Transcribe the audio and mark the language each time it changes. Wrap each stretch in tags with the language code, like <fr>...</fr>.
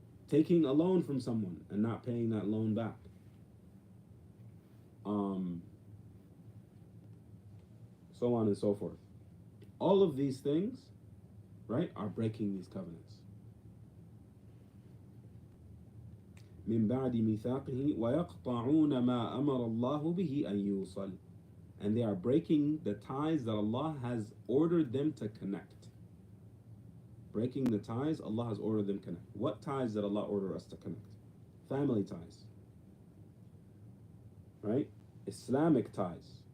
<en>Taking a loan from someone and not paying that loan back. So on and so forth. All of these things, right, are breaking these covenants.</en> <ar>من بعد ميثاقه ويقطعون ما أمر الله به أن يوصل.</ar> <en>And they are breaking the ties that Allah has ordered them to connect. Breaking the ties Allah has ordered them to connect. What ties did Allah order us to connect? Family ties. Right? Islamic ties.</en>